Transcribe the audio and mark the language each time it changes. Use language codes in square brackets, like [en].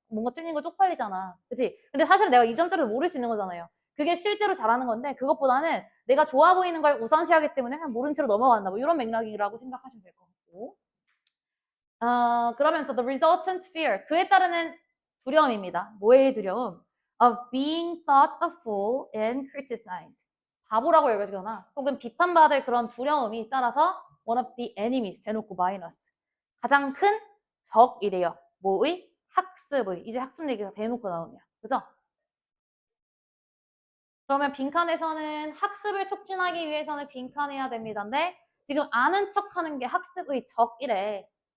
[ko] 뭔가 틀린 거 쪽팔리잖아. 그치? 근데 사실 내가 2점짜리도 모를 수 있는 거잖아요. 그게 실제로 잘하는 건데 그것보다는 내가 좋아 보이는 걸 우선시하기 때문에 그냥 모른 채로 넘어간다. 뭐 이런 맥락이라고 생각하시면 될 것 같고. 그러면서 [en] the resultant fear, [ko] 그에 따르는 두려움입니다. 뭐의 두려움? [en] Of being thought a fool and criticized. [ko] 바보라고 여겨지거나 혹은 비판받을 그런 두려움이 따라서 [en] one of the enemies [ko] 대놓고 마이너스. 가장 큰 적이래요. 뭐의? 학습의. 이제 학습 얘기가 대놓고 나오네요. 그죠? 그러면 빈칸에서는 학습을 촉진하기 위해서는 빈칸해야 됩니다인데 지금 아는 척하는 게 학습의 적이래.